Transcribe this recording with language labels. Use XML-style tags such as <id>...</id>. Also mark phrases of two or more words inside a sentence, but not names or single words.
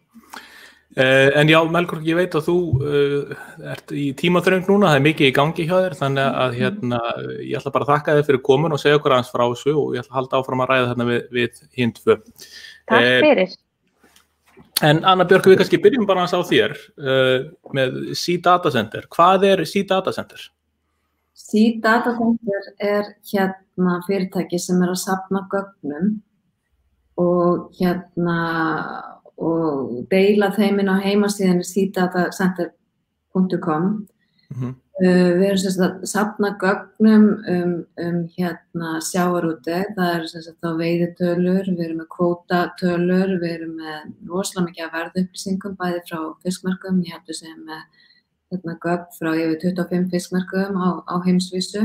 <is>En já, Melkork, ég veit að þú ert í tímaþröng núna, það er mikið í gangi hjá þér, þannig að ég ætla bara að þakka þér fyrir komin og segja okkur aðeins frá þessu og ég ætla að halda áfram að ræða þarna við hin 2. Takk fyrir. En Anna Björk, við kannski byrjum bara aðeins á þér með Sea Data Center. Hvað er Sea Data Center? Sea Data Center er fyrirtæki sem er að safna gögnum og og deila þeim inn á heimasíðunni seadatacenter.com. Við erum að safna gögnum sjávarútveg, það eru þá veiðitölur, við erum með kvótatölur, við erum með rosalega mikið af verðupplýsingum bæði frá fiskmarkaðum, ég held að segja með gögn frá yfir 25 fiskmarkaðum á heimsvísu.</is>